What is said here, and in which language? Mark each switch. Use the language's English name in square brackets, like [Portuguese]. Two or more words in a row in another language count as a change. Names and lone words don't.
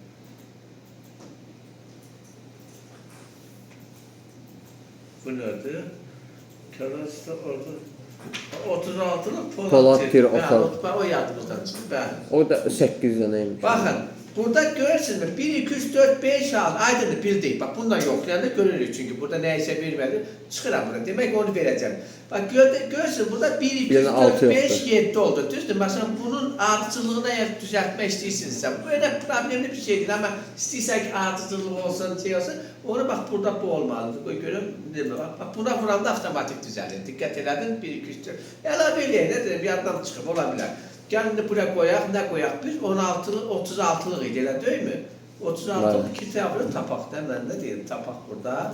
[Turkish] Bu nedir? Kenarda orada 36'lık Polat tir. O [Azerbaijani] O yadımızdan çıxdı. O da 8 dənəymiş. Baxın, Burada görürsünüz 1, 2, 3, 4, 5, 6 aydındır bir değil. Bak bundan yoxlayanda görürük çünkü burada neyse vermedi. [Turkish] Çıxıram burada. Demek onu vereceğim. [Azerbaijani] Bak görürsünüz burada 1, 2, 3, 4, 5, 7 oldu. Düzdür. Mesela bunun artıcılığını eğer düzeltmek istəyirsinizsə, böyle problemli bir şeydir ama istəyirsən ki artıcılığı olsun, şey olsun, onu bak burada bu olmalıdır. Görün, bak buna vuranda avtomatik düzəlir. Dikkat edin 1, 2, 3, 4. Əlavə eləyək, nədir? Bir addan çıxıb ola bilər. Gəlin buraya qoyaq, nə qoyaq biz? 16'lı, 36'lıq idi, elə deyil mi? 36'lıq kitabını tapaq da, mən də deyim, tapaq burada.